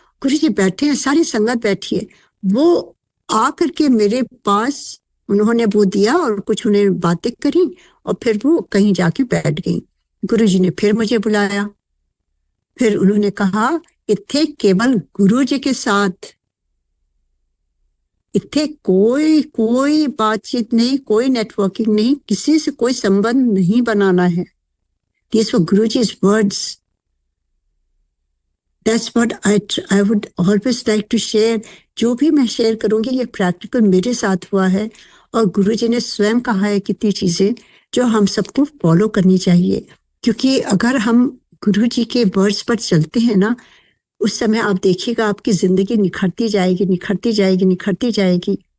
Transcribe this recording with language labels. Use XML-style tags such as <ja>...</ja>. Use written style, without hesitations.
<hi>गुरु जी बैठे हैं, सारी संगत बैठी है। वो आ करके मेरे पास उन्होंने वो दिया और कुछ उन्हें बातें करी और फिर वो कहीं जाके बैठ गई। गुरु जी ने फिर मुझे बुलाया, फिर उन्होंने कहा इत्थे केवल गुरु जी के साथ, इत्थे कोई बातचीत नहीं, कोई नेटवर्किंग नहीं, किसी से कोई संबंध नहीं बनाना है।</hi> <en>These were Guruji's words. That's what I would always like to share.</en> <hi>जो भी मैं शेयर करूंगी ये प्रैक्टिकल मेरे साथ हुआ है और गुरुजी ने स्वयं कहा है कितनी चीजें जो हम सबको फॉलो करनी चाहिए। क्योंकि अगर हम गुरुजी के वर्ड्स पर चलते हैं ना, उस समय आप देखिएगा आपकी जिंदगी निखरती जाएगी, निखरती जाएगी, निखरती जाएगी।</hi>